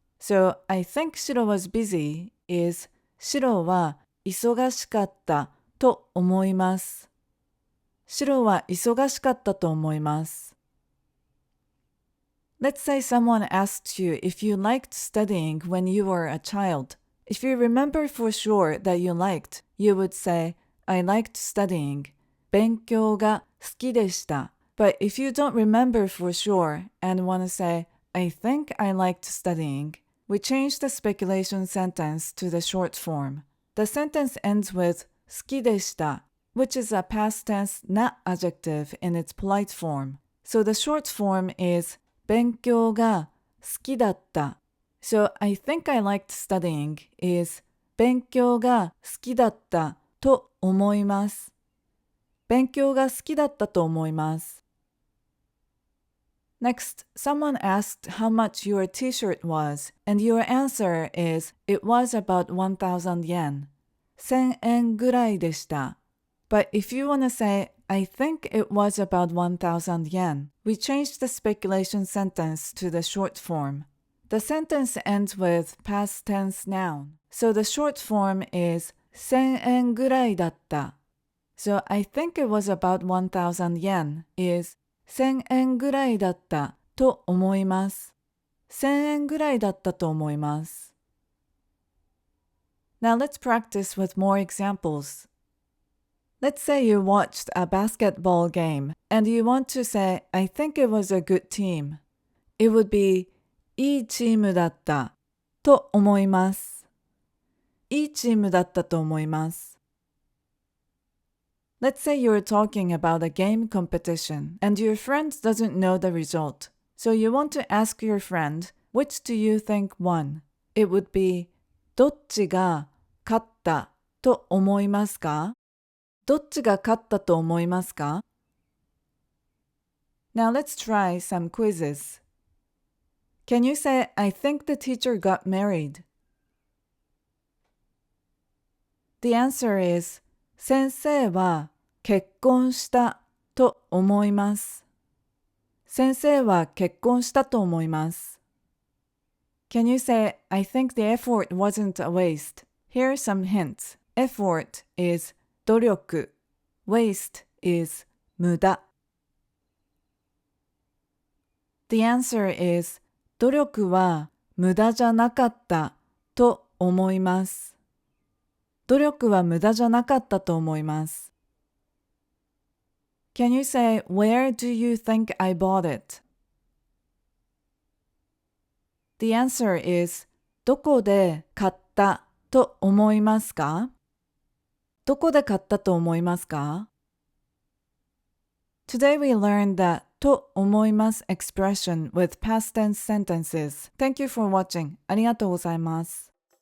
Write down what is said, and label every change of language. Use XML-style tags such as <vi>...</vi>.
<en>So, I think Shiro was busy is</en> <ja>シロは忙しかったと思います。シロは忙しかったと思います。</ja> <en>Let's say someone asked you if you liked studying when you were a child. If you remember for sure that you liked, you would say, I liked studying.</en> <ja>勉強が好きでした.</ja> <en>But if you don't remember for sure and want to say, I think I liked studying, we change the speculation sentence to the short form. The sentence ends with 好きでした, which is a past tense "な" adjective in its polite form. So the short form is</en> <ja>勉強が好きだった.</ja> <en>So I think I liked studying is</en> <ja>勉強が好きだったと思います。勉強が好きだったと思います。</ja> <en>Next, someone asked how much your t-shirt was, and your answer is it was about 1,000 yen.</en> <ja>1000円ぐらいでした.</ja> <en>But if you want to say, I think it was about 1,000 yen, we changed the speculation sentence to the short form. The sentence ends with past tense noun, so the short form is</en> <ja>1000円ぐらいだった.</ja> <en>So I think it was about 1,000 yen is</en> <ja>1000円ぐらいだったと思います。 1000円ぐらいだったと思います。</ja> <en>Now let's practice with more examples. Let's say you watched a basketball game and you want to say, I think it was a good team. It would be,</en> <ja>いいチームだったと思います。いいチームだったと思います。</ja> <en>Let's say you're talking about a game competition and your friend doesn't know the result. So you want to ask your friend, which do you think won? It would be,</en> <ja>どっちが勝ったと思いますか？どっちが勝ったと思いますか？</ja> <en>Now let's try some quizzes. Can you say, I think the teacher got married? The answer is,</en> <ja>先生は結婚したと思います。先生は結婚したと思います。</ja> <en>Can you say, I think the effort wasn't a waste? Here are some hints. Effort is 努力. Waste is 無駄. The answer is</en> <ja>努力は無駄じゃなかったと思います。努力は無駄じゃなかったと思います。</ja> <en>Can you say, where do you think I bought it? The answer is</en> <ja>どこで買ったと思いますか？どこで買ったと思いますか？</ja> <en>Today we learned the と思います expression with past tense sentences. Thank you for watching.</en> <ja>ありがとうございます。</ja>